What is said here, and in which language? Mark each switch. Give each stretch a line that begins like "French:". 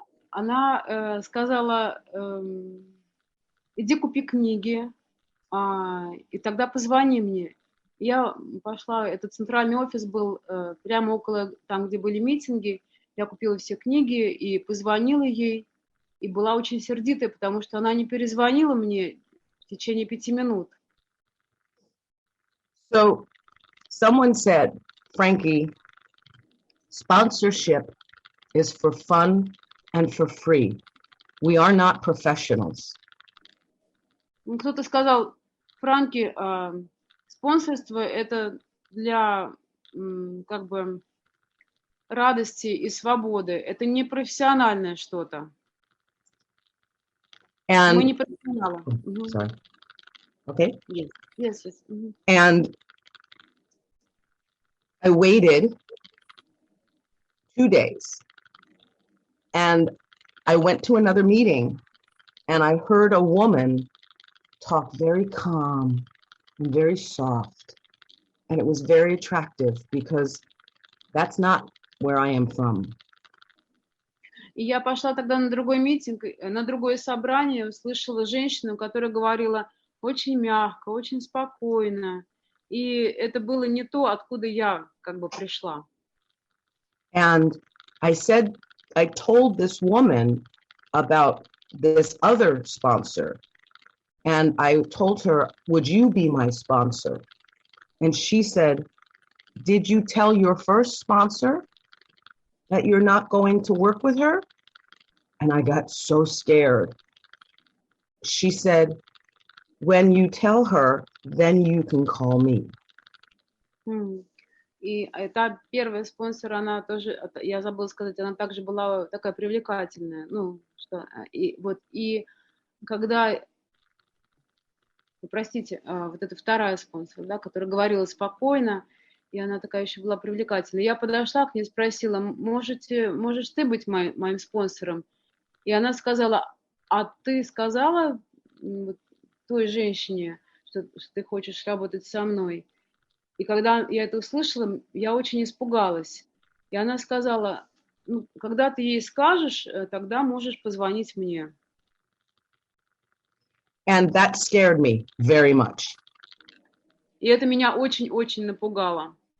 Russian: Она сказала, иди купи книги, и тогда позвони мне. Я пошла, этот центральный офис был прямо около там, где были митинги. Я купила все книги и позвонила ей, и была очень сердитая, потому что она не перезвонила мне в течение 5 минут.
English: So someone said, Frankie, sponsorship is for fun and for free. We are not professionals.
Russian: Кто-то сказал, Франки, спонсорство это для как бы радости и свободы. Это не профессиональное что-то. Мы не профессионалы.
English: Sorry. Okay. Yes. And I waited 2 days. And I went to another meeting and I heard a woman talk very calm and very soft. And it was very attractive because that's not where I am from.
Russian: И я пошла тогда на другой митинг, на другое собрание, услышала женщину, которая говорила очень мягко, очень спокойно. И это было не то, откуда я как бы пришла.
English: And I told this woman about this other sponsor. And I told her, would you be my sponsor? And she said, did you tell your first sponsor that you're not going to work with her? And I got so scared. She said, when you tell her, then you can call me.
Russian: И та первая спонсор, она тоже, я забыла сказать, она также была такая привлекательная. Ну, что, и когда, простите, вот эта вторая спонсор, да, которая говорила спокойно, и она такая еще была привлекательная. Я подошла к ней и спросила, можешь ты быть моим спонсором? И она сказала, а ты сказала той женщине, что ты хочешь работать со мной? И когда я это услышала, я очень испугалась. И она сказала, ну, когда ты ей скажешь, тогда можешь позвонить мне.
English: And that scared me very much.
Russian: И это меня очень-очень напугало.